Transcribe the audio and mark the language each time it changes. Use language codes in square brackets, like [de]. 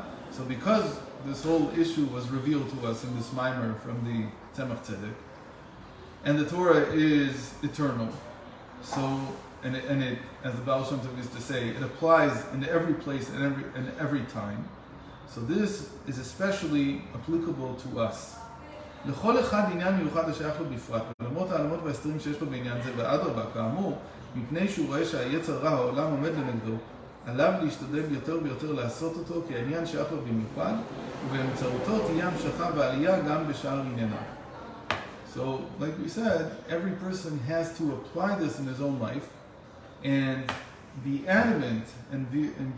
[en] So because this whole issue was revealed to us in this mimer from the Tzemach Tzedek, and the Torah is eternal, so and it, as the Baal Shem Tov used to say, it applies in every place and every time. So this is especially applicable to us. [he] לכל אחד עניין מיוחד השייך לו בפרט, ולמרות העלמות וההסתרים שיש לו בעניין זה, ואדרבה, כאמור, מפני שהוא רואה שהיצר רע העולם עומד לנגדו, עליו להשתדל יותר ויותר לעשות אותו, כי העניין שייך לו במיוחד, ובאמצעותו תהיה המשכה ועלייה גם בשאר ענייניו. [en] So, like we said, every person has to apply this in his own life, and be adamant and be